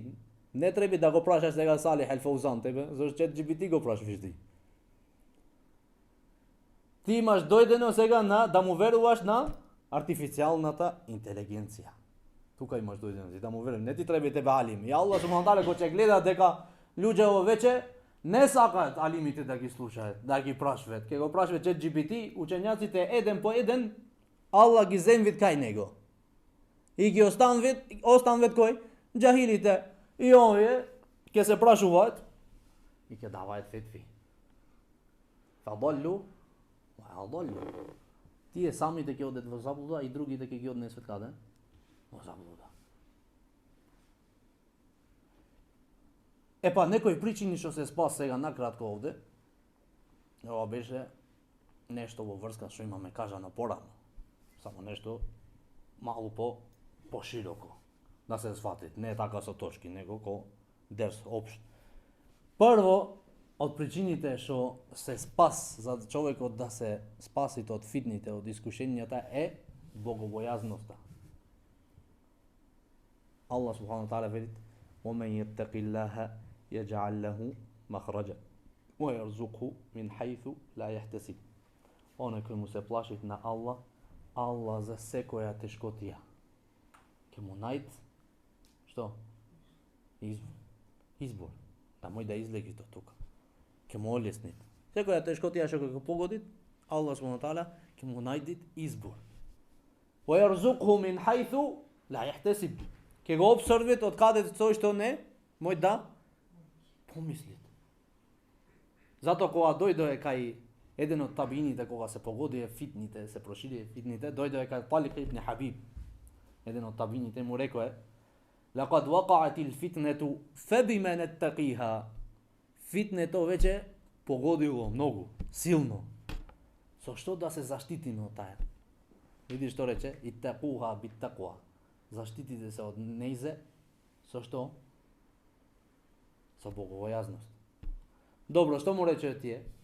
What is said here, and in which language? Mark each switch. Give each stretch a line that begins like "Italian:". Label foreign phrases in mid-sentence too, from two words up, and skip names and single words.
Macedonian: Не треба да го прашаш сега Салих Ал-Фаузан тебе, зашто ChatGPT го прашуваш ти. Ти имаш дојдено сега да му веруваш на артифицијалната интелигенција. Тука имаш дојдено да му веруваш, не ти треба тебе алим. И Аллах
Arabic: سبحانه وتعالى
Macedonian: го ќе гледа дека луѓето веќе не сакаат алимите да ги слушаат, да ги прашуваат. Ке го прашуваат ChatGPT, учењаците еден по еден, Аллах ги земвит кај него. И ги останвит кој? Джахилите. И овие ќе се прашуваат и ќе даваат фетви.
Arabic: فضلوا وأضلوا.
Macedonian: Тие самите ќе одат во заблуда и другите ќе ги однесат каде? Во заблуда. Епа, некои причини што се спас сега накратко овде. Ова беше нешто во врска што имаме кажано порано. Само нешто малку пошироко. Да се свати. Не е така со точки, него ко дерс општ. Прво, од причините што се спас за човекот да се спасите од фитните, од искушенијата е богобојазноста. Аллах субхану ва таала вели:
Arabic: "ومن يتق الله يجعل له مخرجا ويرزقه من حيث لا يحتسب."
Macedonian: Оној кој му се плаши на Аллах, Аллах за секоја тешкотија ќе му најд што? Избор. Да мој да излеги до тука. Ќе му олесни. Секоја тешкотија што ќе го погоди, Аллах
Arabic: سبحانه وتعالى
Macedonian: ќе му најди избор.
Arabic: ويرزقه من حيث لا يحتسب.
Macedonian: Ќе го обсорвит од каде тој што не мој да помислит. Зато кога дојде кај еден од табините, кога се погодија фитните, се проширија фитните, дојде кај Талик ибн Хабиб. Еден од табините му рекоа:
Arabic: "لقد وقعت الفتنة فبما نتقيها."
Macedonian: Фитнето веќе погодило многу, силно. Со што да се заштитиме од таја? Види што рече:
Arabic: "اتقوها بالتقوى."
Macedonian: Заштитите се од нејзе со што? Со богобојазност. Добро, што му рече тие?